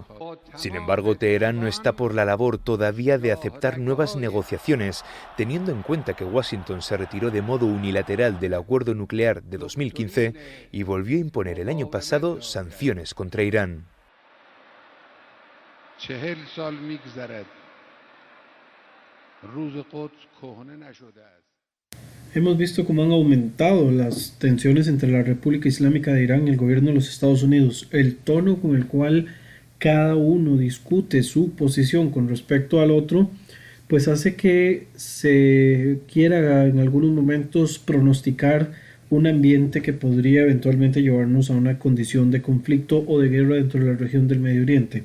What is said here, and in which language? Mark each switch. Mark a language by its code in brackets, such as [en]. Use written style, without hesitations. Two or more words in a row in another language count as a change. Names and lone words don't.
[es] Sin embargo, Teherán no está por la labor todavía de aceptar nuevas negociaciones, teniendo en cuenta que Washington se retiró de modo unilateral del acuerdo nuclear de 2015 y volvió a imponer el año pasado sanciones contra Irán. [fa] 40 سال میگذرد روز قدس کهنه نشده است. [es] Hemos visto cómo han aumentado las tensiones entre la República Islámica de Irán y el gobierno de los Estados Unidos. El tono con el cual cada uno discute su posición con respecto al otro, pues hace que se quiera en algunos momentos pronosticar un ambiente que podría eventualmente llevarnos a una condición de conflicto o de guerra dentro de la región del Medio Oriente.